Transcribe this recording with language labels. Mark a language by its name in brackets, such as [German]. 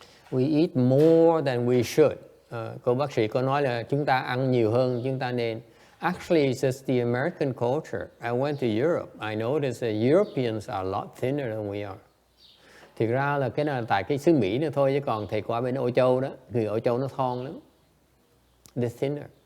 [English] We eat more than we should. [Vietnamese] Cô bác sĩ có nói là chúng ta ăn nhiều hơn chúng ta nên. [English] Actually, it's just the American culture. I went to Europe. I noticed that Europeans are a lot thinner than we are. [Vietnamese] Thực ra là cái này tại cái xứ Mỹ nữa thôi, chứ còn thầy qua bên Âu Châu đó, người Âu Châu nó thon lắm. They're thinner.